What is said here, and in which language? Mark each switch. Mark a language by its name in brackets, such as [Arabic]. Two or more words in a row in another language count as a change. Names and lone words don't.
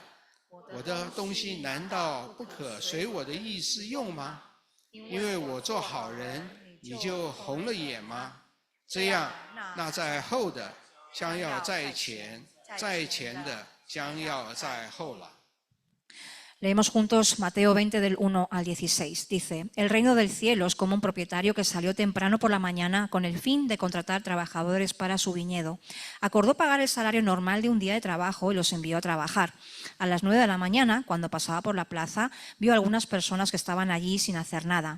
[Chinese] 我的东西难道不可随我的意思用吗？因为我做好人，你就红了眼吗？这样，那在后的将要在前，在前的将要在后了。” [Spanish] Leemos juntos Mateo 20 del 1 al 16. Dice, el reino del cielo es como un propietario que salió temprano por la mañana con el fin de contratar trabajadores para su viñedo. Acordó pagar el salario normal de un día de trabajo y los envió a trabajar. A las 9 de la mañana, cuando pasaba por la plaza, vio a algunas personas que estaban allí sin hacer nada.